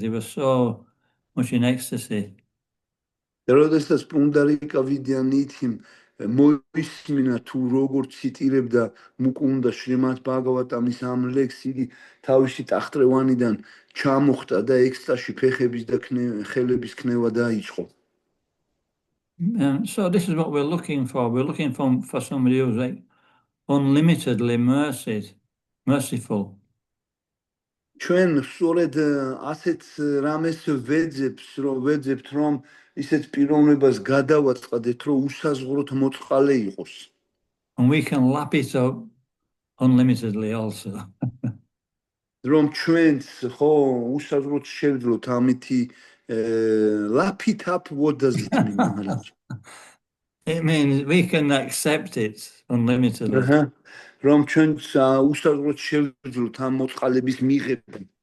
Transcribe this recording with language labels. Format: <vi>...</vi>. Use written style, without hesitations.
<en>He was so much in ecstasy.</en> <ka>როდესაც პუნდარი კავიდიანითიმ მოისმინა თუ როგორ ციტირებდა მუკუნდა შრიმათ ბაგავატამის ამ ლექს, იგი თავისი ტახტრევანიდან ჩამოხტა და ექსტაზში ფეხების და ხელების ქნევა დაიწყო.</ka> <en>So this is what we're looking for. We're looking for somebody who's like unlimitedly merciful.</en> <ka>ჩვენ სწორედ ასეთ რამეს ვეძებთ, რომ ისეთ პიროვნებას გადავაწყდეთ, რომ უსაზღვროდ მოწყალე იყოს.</ka> <en>And we can lap it up unlimitedly also.</en> <ka>რომ ჩვენც ხო უსაზღვროდ შევძლოთ ამითი</ka> <en>lap it up. What does it mean, Maharaj? It means we can accept it unlimitedly.</en> <ka>რომ ჩვენც უსაზღვროდ შევძლოთ ამ მოწყალების მიღება.</ka>